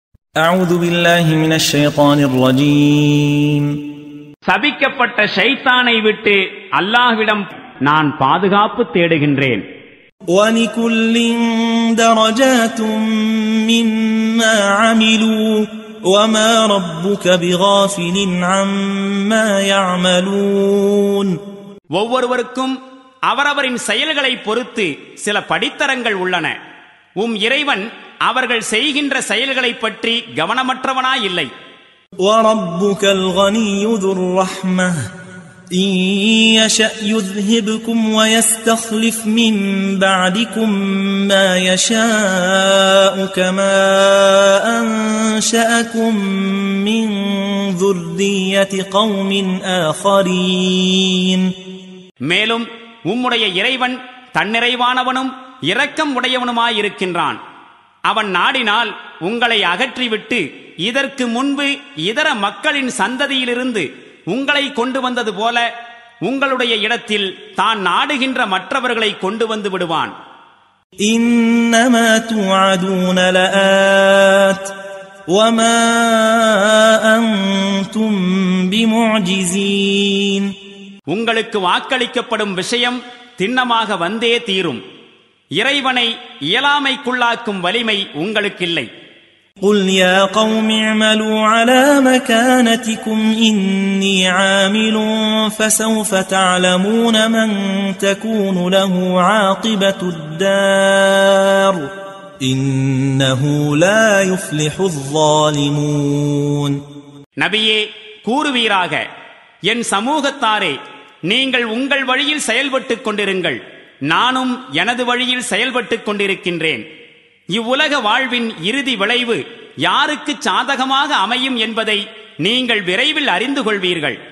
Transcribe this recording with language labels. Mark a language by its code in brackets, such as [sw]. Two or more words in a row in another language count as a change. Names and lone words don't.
[ar] أعوذ بالله من الشيطان الرجيم [ta] சபிக்கப்பட்ட ஷைத்தானை விட்டு அல்லாஹ்விடம் நான் பாதுகாப்பு தேடுகின்றேன். [ar] وَلِكُلٍّ دَرَجَاتٌ مِّمَّا عَمِلُوا وَمَا رَبُّكَ بِغَافِلٍ عَمَّا يَعْمَلُونَ. [ta] ஒவ்வொருவருக்கும் அவரவரின் செயல்களை பொறுத்து சில படித்தரங்கள் உள்ளன. இறைவன் அவர்கள் செய்கின்ற செயல்களை பற்றி கவனமற்றவனாயில்லை. [ar] وَرَبُّكَ الْغَنِيُّ ذُو الرَّحْمَةِ إِن يَشَأْ يُذْهِبْكُمْ وَيَسْتَخْلِفْ مِن بَعْدِكُم مَّا يَشَاءُ كَمَا أَنشَأَكُم مِّن ذُرِّيَّةِ قَوْمٍ آخَرِينَ. [ta] மேலும் உம்முடைய இறைவன் தன்னிறைவானவனும் இரக்கம் உடையவனுமாயிருக்கின்றான். அவன் நாடினால் உங்களை அகற்றிவிட்டு இதற்கு முன்பு இதர மக்களின் சந்ததியிலிருந்து உங்களை கொண்டு வந்தது போல உங்களுடைய இடத்தில் தான் நாடுகின்ற மற்றவர்களை கொண்டு வந்து விடுவான். [ar] إنما توعدون لآت وما أنتم بمعجزين. [ta] உங்களுக்கு வாக்களிக்கப்படும் விஷயம் திண்ணமாக வந்தே தீரும். இறைவனை இயலாமைக்குள்ளாக்கும் வலிமை உங்களுக்கில்லை. [ar] قُلْ يَا قَوْمِ اعْمَلُوا عَلَى مَكَانَتِكُمْ إِنِّي عَامِلٌ فَسَوْفَ تَعْلَمُونَ مَنْ تَكُونُ لَهُ عَاقِبَةُ الدَّارِ إِنَّهُ لَا يُفْلِحُ الظَّالِمُونَ. [ta] நபியே கூறுவீராக, என் சமூகத்தாரே, நீங்கள் உங்கள் வழியில் செயல்பட்டுக் கொண்டிருங்கள், நானும் எனது வழியில் செயல்பட்டுக் கொண்டிருக்கின்றேன். இவ்வுலக வாழ்வின் இறுதி விளைவு யாருக்கு சாதகமாக அமையும் என்பதை நீங்கள் விரைவில் அறிந்து கொள்வீர்கள்.